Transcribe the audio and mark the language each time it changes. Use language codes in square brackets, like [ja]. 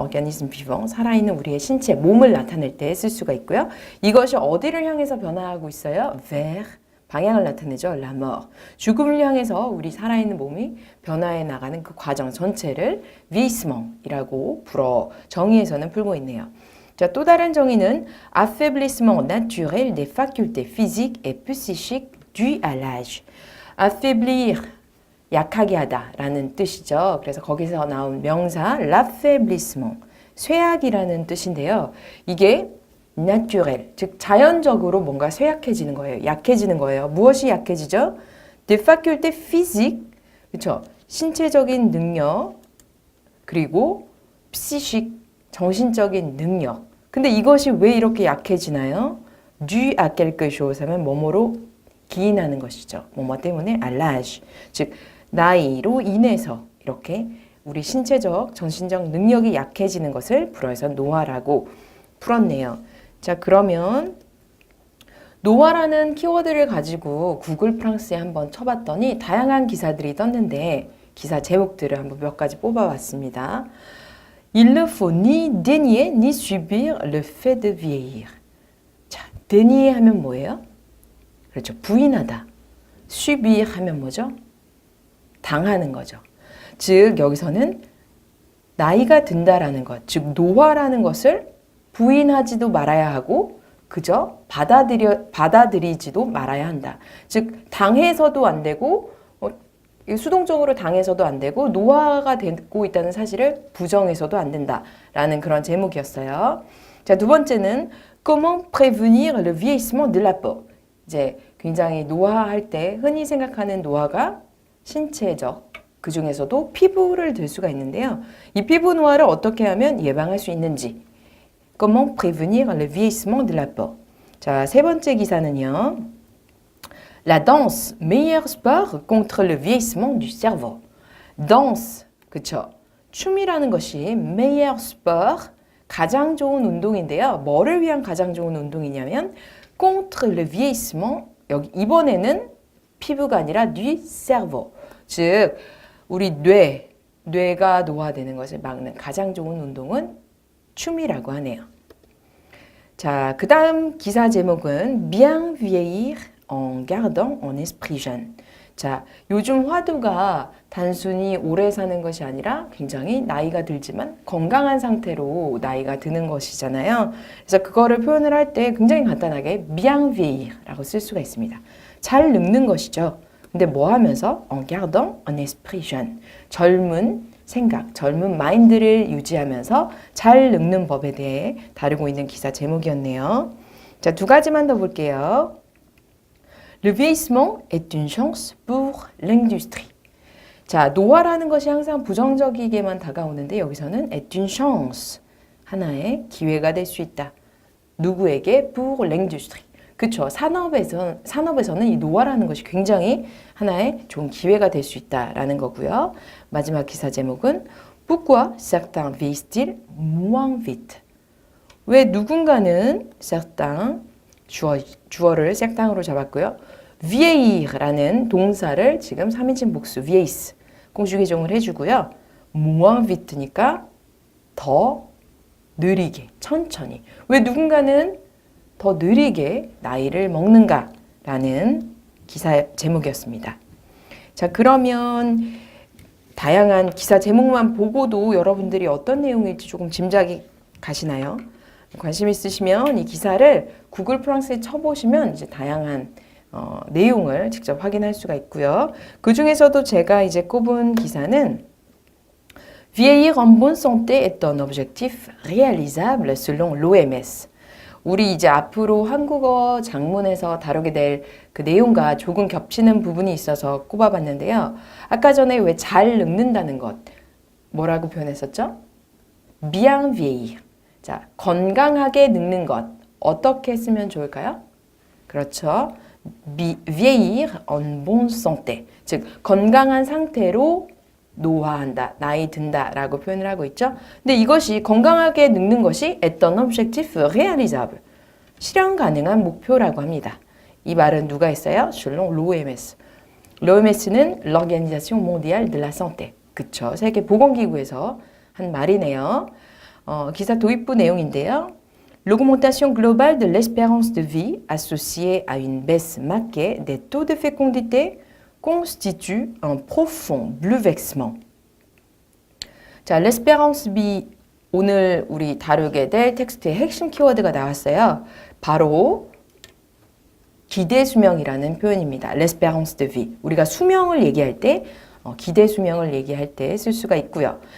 [fr] organisme vivant, [ko] 살아있는 우리의 신체, 몸을 나타낼 때 쓸 수가 있고요. 이것이 어디를 향해서 변화하고 있어요? vers, 방향을 나타내죠. [fr] la mort. [ko] 죽음을 향해서 우리 살아있는 몸이 변화해 나가는 그 과정 전체를 vieillissement이라고 불어 정의에서는 풀고 있네요. 자, 또 다른 정의는 [fr] affaiblissement naturel des facultés physiques et psychiques dû à l'âge. [ko] affaiblir, 약하게 하다라는 뜻이죠. 그래서 거기서 나온 명사 l'affaiblissement, 쇠약이라는 뜻인데요. 이게 naturel, 즉 자연적으로 뭔가 쇠약해지는 거예요. 약해지는 거예요. 무엇이 약해지죠? [fr] des facultés physiques, [ko] 그렇죠? 신체적인 능력, 그리고 psychique, 정신적인 능력. 근데 이것이 왜 이렇게 약해지나요? [fr] dû à quelque chose [ko] 하면 뭐뭐로 기인하는 것이죠. 뭐뭐 때문에 [fr] à l'âge, [ko] 즉 나이로 인해서 이렇게 우리 신체적, 정신적 능력이 약해지는 것을 불어에서 노화라고 풀었네요. 자, 그러면 노화라는 키워드를 가지고 구글 프랑스에 한번 쳐봤더니 다양한 기사들이 떴는데 기사 제목들을 한번 몇 가지 뽑아봤습니다. [fr] Il ne faut ni dénier ni subir le fait de vieillir. [ko] 자, dénier 하면 뭐예요? 그렇죠. 부인하다. subir 하면 뭐죠? 당하는 거죠. 즉 여기서는 나이가 든다라는 것, 즉 노화라는 것을 부인하지도 말아야 하고 그저 받아들이지도 말아야 한다. 즉 당해서도 안 되고 수동적으로 당해서도 안 되고 노화가 되고 있다는 사실을 부정해서도 안 된다라는 그런 제목이었어요. 자, 두 번째는 [fr] Comment prévenir le vieillissement de la peau. [ko] 이제 굉장히 노화할 때 흔히 생각하는 노화가 신체적, 그 중에서도 피부를 들 수가 있는데요. 이 피부 노화를 어떻게 하면 예방할 수 있는지. [fr] Comment prévenir le vieillissement de la peau. [ko] 자, 세 번째 기사는요. [fr] La danse, meilleur sport contre le vieillissement du cerveau. [ko] danse, 그쵸? 춤이라는 것이 [fr] meilleur sport, [ko] 가장 좋은 운동인데요. 뭐를 위한 가장 좋은 운동이냐면 [fr] contre le vieillissement, [ko] 여기 이번에는 피부가 아니라 [fr] du cerveau, [ko] 즉 우리 뇌가 노화되는 것을 막는 가장 좋은 운동은 춤이라고 하네요. 자, 그 다음 기사 제목은 [fr] Bien vieillir en gardant un esprit jeune. [ko] 자, 요즘 화두가 단순히 오래 사는 것이 아니라 굉장히 나이가 들지만 건강한 상태로 나이가 드는 것이잖아요. 그래서 그거를 표현을 할 때 굉장히 간단하게 [fr] bien vieillir [ko] 라고 쓸 수가 있습니다. 잘 늙는 것이죠. 근데 뭐 하면서 [fr] en gardant un esprit jeune. [ko] 젊은 생각, 젊은 마인드를 유지하면서 잘 늙는 법에 대해 다루고 있는 기사 제목이었네요. 자, 두 가지만 더 볼게요. [fr] Le vieillissement est une chance pour l'industrie. [ko] 자, 노화라는 것이 항상 부정적이게만 다가오는데 여기서는 [fr] est une chance, [ko] 하나의 기회가 될 수 있다. 누구에게? [fr] pour l'industrie. [ko] 그쵸. 산업에서는 이 노화라는 것이 굉장히 하나의 좋은 기회가 될 수 있다라는 거고요. 마지막 기사 제목은 [fr] Pourquoi certains vieillissent-ils moins vite? [ko] 왜 누군가는 certains 주어를 certains으로 잡았고요. vieillir라는 동사를 지금 3인칭 복수 vieillisse 공주기종을 해주고요. [fr] moins vite [ko] 니까 더 느리게, 천천히. 왜 누군가는 더 느리게 나이를 먹는가라는 기사 제목이었습니다. 자, 그러면 다양한 기사 제목만 보고도 여러분들이 어떤 내용일지 조금 짐작이 가시나요? 관심 있으시면 이 기사를 구글 프랑스에 쳐보시면 이제 다양한 내용을 직접 확인할 수가 있고요. 그 중에서도 제가 이제 꼽은 기사는 [fr] Vieillir en bonne santé est un objectif réalisable selon l'OMS. [ko] 우리 이제 앞으로 한국어 장문에서 다루게 될 그 내용과 조금 겹치는 부분이 있어서 꼽아봤는데요. 아까 전에 왜 잘 늙는다는 것 뭐라고 표현했었죠? [fr] bien vieillir. [ko] 자, 건강하게 늙는 것 어떻게 쓰면 좋을까요? 그렇죠. [fr] vieillir en bonne santé. [ko] 즉 건강한 상태로 노화한다, 나이 든다라고 표현을 하고 있죠. 근데 이것이 건강하게 늙는 것이 [fr] est un objectif réalisable. [ko] 실현 가능한 목표라고 합니다. 이 말은 누가 했어요? [fr] selon l'OMS. l'OMS는 l'Organisation Mondiale de la Santé. [ko] 그쵸. 세계보건기구에서 한 말이네요. 기사 도입부 내용인데요. [fr] L'augmentation globale de l'espérance de vie associée à une baisse marquée des taux de fécondité constitue un profond bouleversement. [ko] 자, [fr] l'espérance vie [ko] 오늘 우리 다루게 될 텍스트의 핵심 키워드가 나왔어요. 바로 기대 수명이라는 표현입니다. [fr] l'espérance de vie. [ko] 우리가 수명을 얘기할 때 기대 수명을 얘기할 때 쓸 수가 있고요.